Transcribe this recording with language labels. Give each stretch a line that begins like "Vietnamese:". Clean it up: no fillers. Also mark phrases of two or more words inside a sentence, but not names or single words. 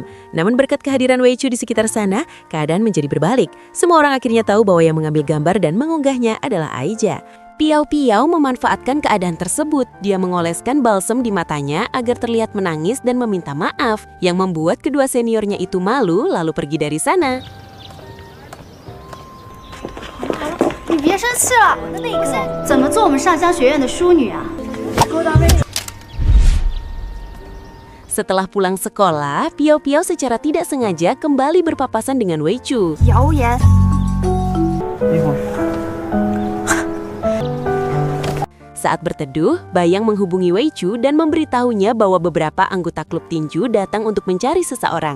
Indonesian: Namun berkat kehadiran Wei Chu di sekitar sana, keadaan menjadi berbalik. Semua orang akhirnya tahu bahwa yang mengambil gambar dan mengunggahnya adalah Aija. Piao Piao memanfaatkan keadaan tersebut. Dia mengoleskan balsem di matanya agar terlihat menangis dan meminta maaf, yang membuat kedua seniornya itu malu lalu pergi dari sana.
Chinese: 你别生气了，我的那个怎么做我们上香学院的淑女啊？
Indonesian: Setelah pulang sekolah, Piao Piao secara tidak sengaja kembali berpapasan dengan Wei Chu.
Chinese: 谣言。
Indonesian: Saat berteduh, Bayang menghubungi Wei Chu dan memberitahunya bahwa beberapa anggota klub tinju datang untuk mencari seseorang.